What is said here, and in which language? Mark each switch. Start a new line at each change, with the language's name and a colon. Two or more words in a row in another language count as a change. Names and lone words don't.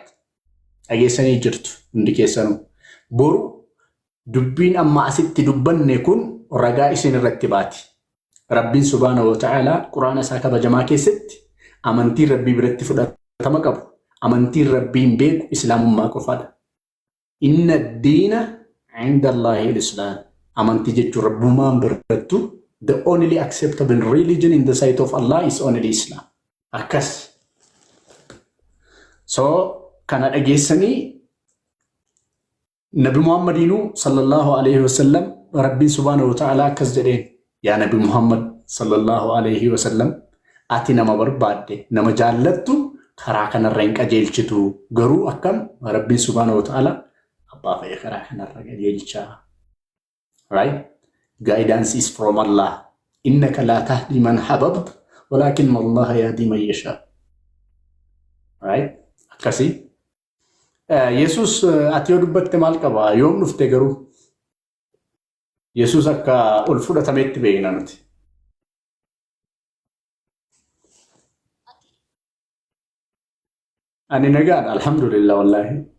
Oromo: Dhageessanii jirtu hundi keessanuu. Boru dubbiin amma asitti dubbanne kun ragaa isin irratti baati. Rabbiin
Arabic: سبحانه وتعالى
Oromo: quraana isaa kabajamaa keessatti amantii rabbii biratti fudhatama qabu. Amantiin rabbiin beeku islaamummaa qofaadha.
Arabic: إن الدين عند الله الإسلام.
Oromo: Amantii jechuun rabbummaan birattu
English: the only acceptable religion in the sight of Allah is only Islam.
Oromo: Akkas. So kana dhageessanii Nabi Muhammadinu
Arabic: صلى الله عليه وسلم
Oromo: rabbiin
Arabic: سبحانه وتعالى
Oromo: akkas jedheen yaa Nabi Muhammad
Arabic: صلى الله عليه وسلم
Oromo: ati nama barbaadde nama jaallattu karaa kanarra hin qajeelchitu garuu akkam rabbiin
Arabic: سبحانه وتعالى
Oromo: abbaa fa'ee karaa kanarra qajeelchaa.
English: Right? Guidance is from Allah.
Arabic: إنك لا تهدي من أحببت ولكن الله يهدي من يشاء.
English: Right?
Oromo: Akkasi Yesus ati yoo dubbatte maal qaba? Yoom dhufte garuu? Yesus akka ol fudhatametti beekna nuti. Ani nagaan
Arabic: الحمد لله والله.